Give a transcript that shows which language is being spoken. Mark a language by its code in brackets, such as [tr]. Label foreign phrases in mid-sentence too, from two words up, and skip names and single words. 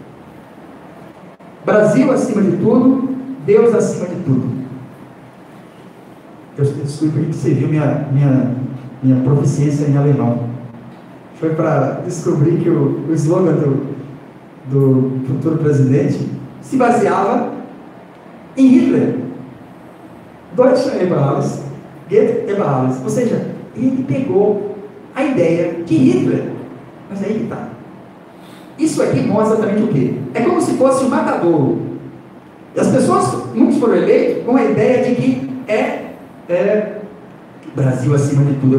[pt] Brasil acima de tudo, Deus acima de tudo. Eu desculpe que você viu minha proficiência em alemão. Foi para descobrir que o slogan do futuro presidente se baseava em Hitler. [de] Deutschland über alles, geht über alles. [pt] Ou seja, ele pegou a ideia de Hitler. Mas aí que está. Isso aqui mostra exatamente o quê? É como se fosse um matadouro. E as pessoas, muitos foram eleitos com a ideia de que Brasil acima de tudo.